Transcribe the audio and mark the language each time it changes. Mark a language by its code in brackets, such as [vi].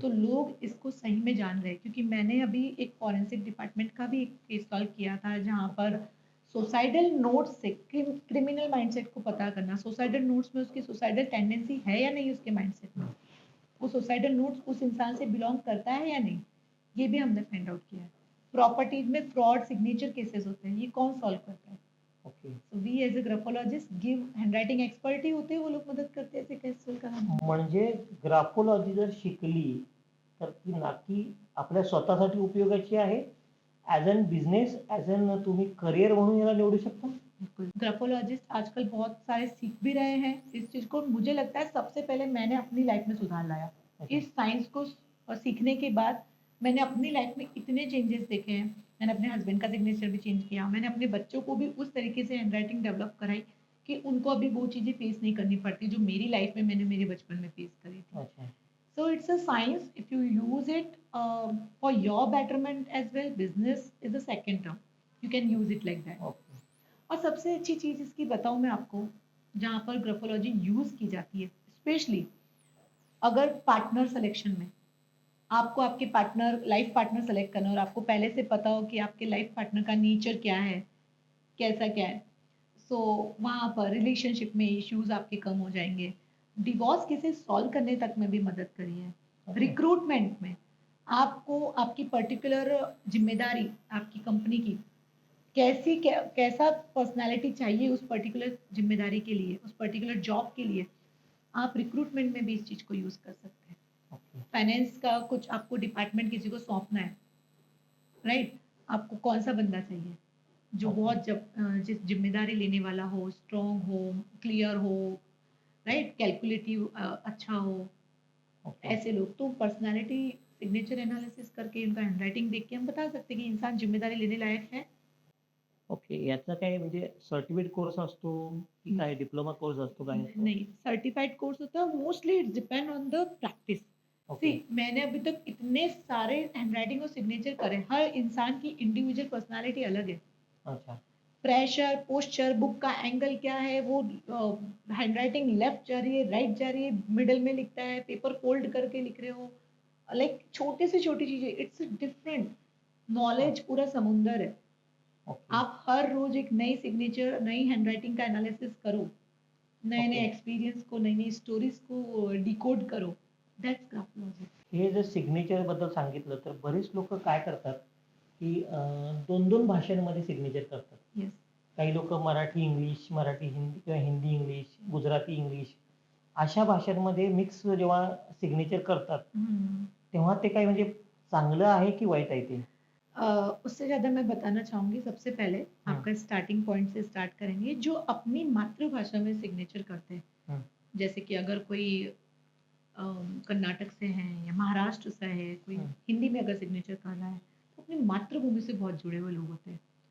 [hi] तो लोग इसको सही में जान रहे हैं। क्योंकि मैंने अभी एक फॉरेंसिक डिपार्टमेंट का भी एक केस सॉल्व किया था जहाँ पर सुसाइडल नोट्स से क्रिमिनल माइंडसेट को पता करना, सुसाइडल नोट्स में उसकी सुसाइडल टेंडेंसी है या नहीं उसके माइंडसेट में, वो सुसाइडल नोट्स उस इंसान से बिलोंग करता है या नहीं, ये भी हमने फाइंड आउट किया है। प्रॉपर्टीज में फ्रॉड सिग्नेचर केसेस होते हैं, ये कौन सॉल्व करता है। [en] Okay. So we as a graphologist give [hi] handwriting expert ही होते हैं, वो लोग मदद करते हैं ऐसे केस सॉल्व कराने। [mr] म्हणजे ग्राफोलॉजी जर शिकली तर ती नक्की आपल्या स्वतःसाठी उपयोगाची आहे. [en] as an business, [mr] as an तुम्ही करियर म्हणून याला निवडू शकता. [hi] बिल्कुल, ग्राफोलॉजिस्ट आजकल बहुत सारे सीख भी रहे हैं इस चीज़ को। मुझे लगता है सबसे पहले मैंने अपनी लाइफ में सुधार लाया। अच्छा. इस साइंस को सीखने के बाद मैंने अपनी लाइफ में इतने चेंजेस देखे हैं। मैंने अपने हस्बैंड का सिग्नेचर भी चेंज किया, मैंने अपने बच्चों को भी उस तरीके से हैंडराइटिंग डेवलप कराई कि उनको अभी वो चीज़ें फेस नहीं करनी पड़ती जो मेरी लाइफ में मैंने मेरे बचपन में फेस करी थी। अच्छा. [en] So it's a science. If you use it for your betterment as well, business is the second term. You can use it like that. Okay. [hi] और सबसे अच्छी चीज़ इसकी बताऊँ मैं आपको, जहाँ पर ग्राफोलॉजी यूज़ की जाती है, स्पेशली अगर पार्टनर सिलेक्शन में आपको आपके पार्टनर लाइफ पार्टनर सेलेक्ट करना है और आपको पहले से पता हो कि आपके लाइफ पार्टनर का नेचर क्या है, कैसा क्या है, सो वहाँ पर रिलेशनशिप में इश्यूज आपके कम हो जाएंगे। डिवोर्स केसेस सॉल्व करने तक में भी मदद करी है। [en] Okay. [hi] रिक्रूटमेंट में आपको आपकी पर्टिकुलर जिम्मेदारी आपकी कंपनी की कैसा पर्सनालिटी चाहिए उस पर्टिकुलर जिम्मेदारी के लिए, उस पर्टिकुलर जॉब के लिए, आप रिक्रूटमेंट में भी इस चीज़ को यूज़ कर सकते हैं। [en] Okay. [hi] फाइनेंस का कुछ आपको डिपार्टमेंट किसी को सौंपना है, राइट, आपको कौन सा बंदा चाहिए जो [en] Okay. [hi] बहुत जिस जिम्मेदारी लेने वाला हो, स्ट्रॉन्ग हो, क्लियर हो, राइट, कैलकुलेटिव अच्छा हो, [en] Okay. [hi] ऐसे लोग। तो पर्सनालिटी सिग्नेचर एनालिसिस करके उनका हैंडराइटिंग देख के हम बता सकते हैं कि इंसान जिम्मेदारी लेने लायक है [en] Okay. [mr] याचा काय म्हणजे सर्टिफिकेट कोर्स असतो की काय डिप्लोमा कोर्स असतो, काय असतो? [hi] नहीं, सर्टिफाइड कोर्स होता है, [en] Mostly it's depend on the practice. See, okay. [hi] मैंने अभी तक इतने सारे हैंडराइटिंग और सिग्नेचर करे, हर इंसान की इंडिविजुअल पर्सनालिटी अलग है। अच्छा. प्रेशर, पोस्चर, बुक का एंगल क्या है, वो हैंडराइटिंग लेफ्ट जा रही है, राइट जा रही है, मिडल में लिखता है, पेपर फोल्ड करके लिख रहे हो, लाइक छोटे से छोटी चीजें, [en] It's different. [hi] नॉलेज पूरा समुंदर है। [en] Okay. [hi] आप हर रोज एक नई सिग्नेचर, नई हैंडराइटिंग का एनालिसिस करो, नए नए [en] Okay. [hi] एक्सपीरियन्स को, नई नई स्टोरीज को डिकोड करो। [en] That's graphology. [mr] हे जर सिग्नेचर बद्दल सांगितलं तर बरेच लोक काय करतात की 2-2 भाषांमध्ये सिग्नेचर करतात. [en] Yes. [mr] काही लोक मराठी इंग्लिश, मराठी हिंदी किंवा हिंदी इंग्लिश, गुजराती इंग्लिश अशा भाषांमध्ये मिक्स जेव्हा सिग्नेचर करतात, तेव्हा ते काय म्हणजे चांगलं आहे की वाईट आहे ते? [hi] उससे ज़्यादा मैं बताना चाहूँगी, सबसे पहले आपका स्टार्टिंग पॉइंट से स्टार्ट करेंगे, जो अपनी मातृभाषा में सिग्नेचर करते हैं। हम्म. जैसे कि अगर कोई कर्नाटक से है या महाराष्ट्र से है, कोई हम्म. हिंदी में अगर सिग्नेचर कर रहा है, तो अपनी मातृभूमि से बहुत जुड़े हुए लोग होते हैं।